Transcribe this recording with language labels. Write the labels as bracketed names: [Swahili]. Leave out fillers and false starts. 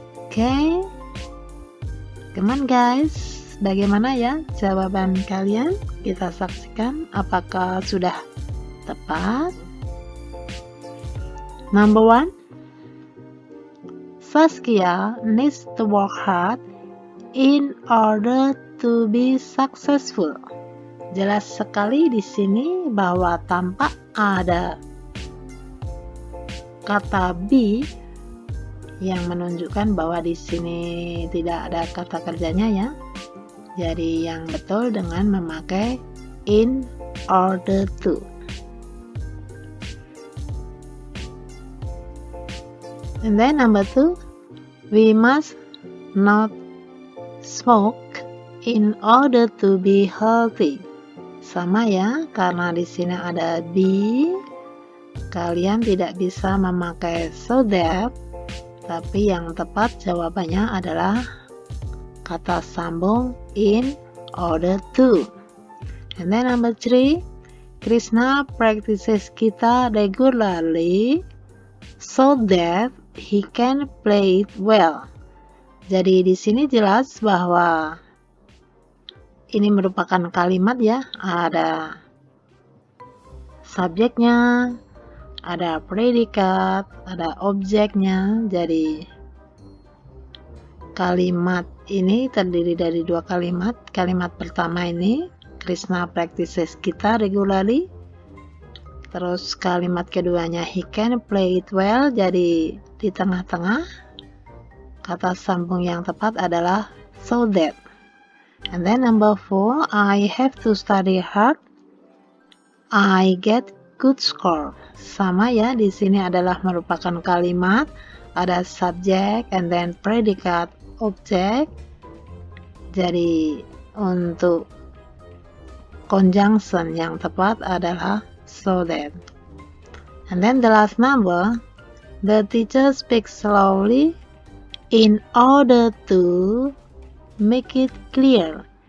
[English] Okay, come on guys, [Indonesian] bagaimana ya jawaban kalian? Kita saksikan apakah sudah tepat. [English] Number 1. Saskia needs to work hard in order to be successful. [Indonesian] Jelas sekali di sini bahwa tampak ada kata be yang menunjukkan bahwa di sini tidak ada kata kerjanya ya. Jadi yang betul dengan memakai in order to. [English] And then number 2, we must not smoke in order to be healthy. [Indonesian] Sama ya, karena di sini ada be, kalian tidak bisa memakai so that, tapi yang tepat jawabannya adalah kata sambung in order to. [English] And then number 3, Krishna practices guitar regularly so that he can play it well. [Indonesian] Jadi di sini jelas bahwa ini merupakan kalimat ya, ada subjeknya, ada predikat, ada objeknya. Jadi kalimat ini terdiri dari dua kalimat. Kalimat pertama ini, [English] Krishna practices guitar regularly. [Indonesian] Terus kalimat keduanya, [English] he can play it well. [Indonesian] Jadi di tengah-tengah kata sambung yang tepat adalah so that. [English] And then number 4, I have to study hard. I get good score. [Indonesian] Sama ya, di sini adalah merupakan kalimat, ada subjek and then predikat objek. Jadi untuk conjunction yang tepat adalah so that. [English] And then the last number, the teacher speaks slowly in order to make it clear.